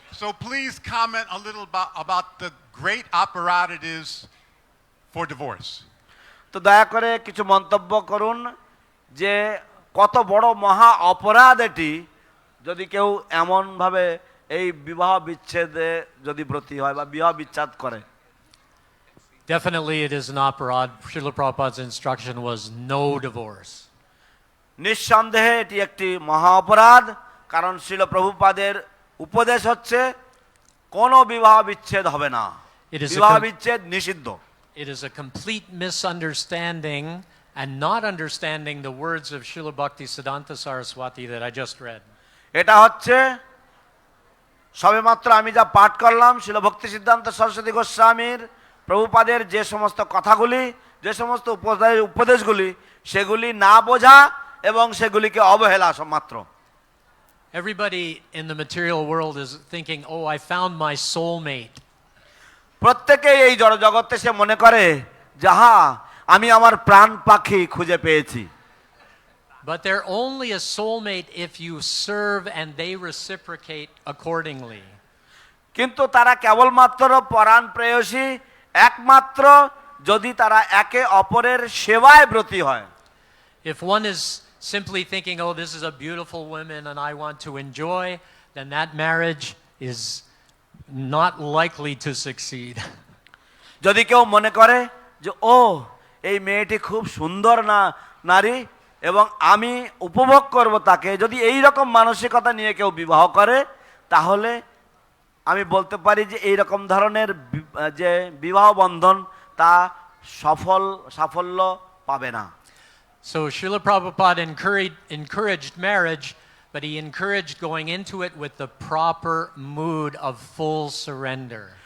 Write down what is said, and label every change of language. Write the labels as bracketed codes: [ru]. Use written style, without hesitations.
[en] So please comment a little about the great apparatus it is for divorce. [bn] তো দয়া করে কিছু মন্তব্য করুন যে কত বড় মহা অপরাধ এটি যদি কেউ এমনভাবে এই বিবাহ বিচ্ছেদে যদি ব্রতী হয় বা বিবাহ বিচ্ছেদ করে। [en] Definitely it is an aparad. Srila Prabhupada's instruction was no divorce. [bn] নিঃসন্দেহে এটি একটি মহা অপরাধ, কারণ শিল প্রভুপাদের উপদেশ হচ্ছে কোনো বিবাহ বিচ্ছেদ হবে না, [en] It is a [bn] বিবাহ [en] com- [bn] বিচ্ছেদ নিষিদ্ধ। [en] It is a complete misunderstanding and not understanding the words of Srila Bhakti Siddhanta Saraswati that I just read. [bn] এটা হচ্ছে সবেমাত্র আমি যা পাঠ করলাম শিল ভক্তি সিদ্ধান্ত সরস্বতী গোস্বামীর প্রভুপাদের যে সমস্ত কথাগুলি, যে সমস্ত উপদেশগুলি, সেগুলি না বোঝা এবং সেগুলিকে অবহেলা মাত্র। [en] Everybody in the material world is thinking, "Oh, I found my soulmate." [bn] প্রত্যেকেই এই জড়জগতে সে মনে করে যাহা আমি আমার প্রাণ পাখি খুঁজে পেয়েছি। [en] But they're only a soulmate if you serve and they reciprocate accordingly. [bn] কিন্তু তারা কেবলমাত্র পরাণ প্রেয়সী একমাত্র যদি তারা একে অপরের সেবায় ব্রতী হয়। [en] If one is simply thinking, "Oh, this is a beautiful woman and I want to enjoy," then that marriage is not likely to succeed. [bn] যদি কেউ মনে করে যে ও এই মেয়েটি খুব সুন্দর নারী এবং আমি উপভোগ করব তাকে, যদি এই রকম মানসিকতা নিয়ে কেউ বিবাহ করে, তাহলে আমি বলতে পারি যে এই রকম ধরনের যে বিবাহ বন্ধন তা সাফল্য পাবে না। [en] So Srila Prabhupada encouraged marriage, but he encouraged going into it with the proper mood of full surrender.